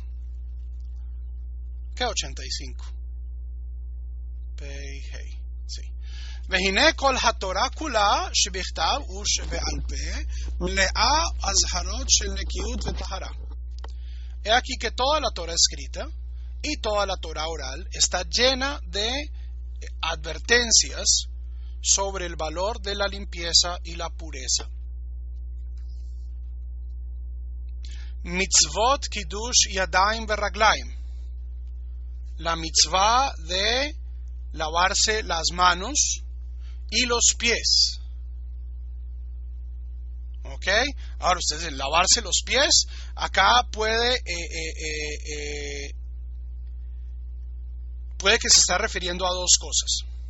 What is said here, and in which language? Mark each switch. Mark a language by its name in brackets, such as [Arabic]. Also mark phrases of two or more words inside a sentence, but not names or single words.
[Spanish] ¿Qué 85? Hey, sí. [Hebrew] והנה כל התורה כולה שבכתב ושבעל פה מלאה אזהרות של נקיות וטהרה. [Spanish] He aquí que toda la Torah escrita y toda la Torah oral está llena de advertencias sobre el valor de la limpieza y la pureza. [Hebrew] מצוות קידוש ידיים ורגליים. [Spanish] La mitzvah de lavarse las manos y los pies. ¿Ok? Ahora ustedes dicen, lavarse los pies, acá puede que se está refiriendo a dos cosas.